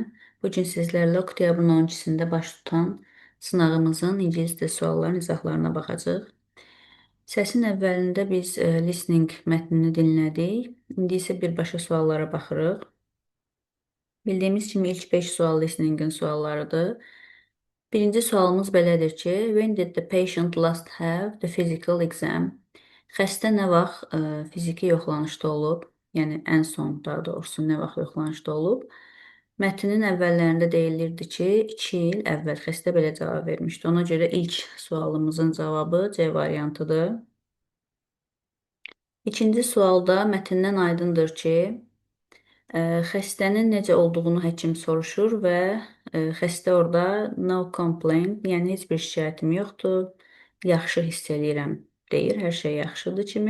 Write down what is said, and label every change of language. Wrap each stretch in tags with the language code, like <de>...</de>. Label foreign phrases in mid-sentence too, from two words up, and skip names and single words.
<az>Bu gün sizlərlə oktyabrın 12-sində baş tutan sınağımızın ingilis dili sualların izahlarına baxacağıq. Səsin əvvəlində biz listening mətnini dinlədik. İndi isə birbaşa suallara baxırıq. Bildiyimiz kimi ilk 5 sual listeningin suallarıdır. Birinci sualımız belədir ki,</az> <en>when did the patient last have the physical exam?</en> <az>Xəstə nə vaxt fiziki yoxlanışda olub? Yəni ən son daha doğrusu nə vaxt yoxlanışda olub? Mətnin əvvəllərində deyilirdi ki, 2 il əvvəl xəstə belə cavab vermişdi. Ona görə ilk sualımızın cavabı C variantıdır. İkinci sualda mətndən aydındır ki, xəstənin necə olduğunu həkim soruşur və xəstə orada</az> <en>no complaint,</en> <az>yəni heç bir şikayətim yoxdur, yaxşı hiss eləyirəm deyir, hər şey yaxşıdır kimi.</az>